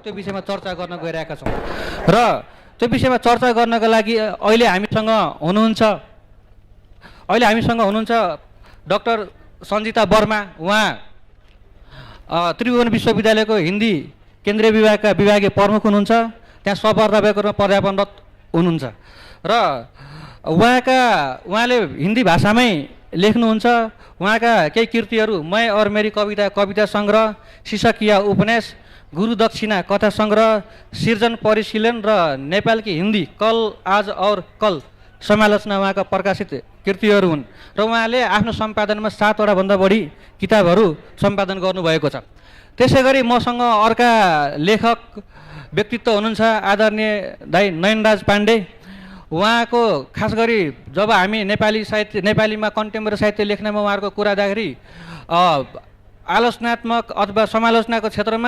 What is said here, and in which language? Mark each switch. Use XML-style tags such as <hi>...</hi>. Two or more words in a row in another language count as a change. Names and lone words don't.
<ne>त्यो विषयमा चर्चा गर्न गइरहेका छौँ र त्यो विषयमा चर्चा गर्नको लागि अहिले हामीसँग हुनुहुन्छ डाक्टर सञ्जिता वर्मा। उहाँ त्रिभुवन विश्वविद्यालयको हिन्दी केन्द्रीय विभागका विभागीय प्रमुख हुनुहुन्छ। त्यहाँ सहप्राध्यापकको रूपमा प्राध्यापनरत हुनुहुन्छ र उहाँले हिन्दी भाषामै लेख्नुहुन्छ। उहाँका केही कृतिहरू मैं और मेरी कविता सङ्ग्रह, शीर्षकिया उपन्यास, गुरु दक्षिणा कथा सङ्ग्रह, सिर्जन परिशीलन र नेपाल की हिन्दी कल आज और कल समालोचना उहाँका प्रकाशित कृतिहरू हुन् र उहाँले आफ्नो सम्पादनमा 7वटा भन्दा बढी किताबहरू सम्पादन गर्नुभएको छ। त्यसै गरी मसँग अर्का लेखक व्यक्तित्व हुनुहुन्छ आदरणीय दाइ नयनराज पाण्डे। उहाँको खास गरी जब हामी नेपालीमा कन्टेम्पोरेरी साहित्य लेख्नमा उहाँहरूको कुरा गर्दाखेरि आलोचनात्मक अथवा समालोचनाको क्षेत्रमा</ne>